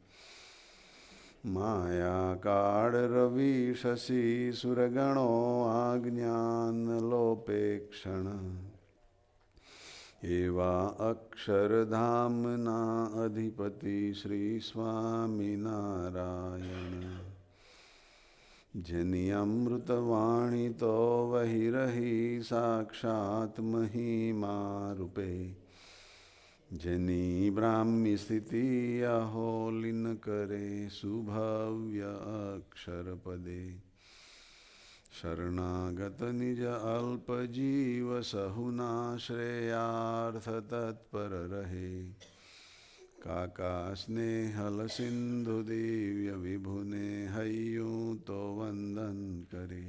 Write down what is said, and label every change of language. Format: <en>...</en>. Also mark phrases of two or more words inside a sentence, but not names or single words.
<gu>માયા કાળ રવિ શશિ સુરગણો આજ્ઞાન લોપેક્ષણ, એવા અક્ષરધામના અધિપતિ શ્રી સ્વામી નારાયણ. જેની અમૃતવાણી તો વહી રહી સાક્ષાત મહિમા રૂપે, જેની બ્રાહ્મી સ્થિતિ અહોલીન કરે સુભવ્ય અક્ષર પદે, શરણાગત નિજ અલ્પ જીવ સહુના શ્રેયાર્થ તત્પર રહે, કાકા સ્નેહલ સિંધુ દિવ્ય વિભુને હૈયું તો વંદન કરે.</gu>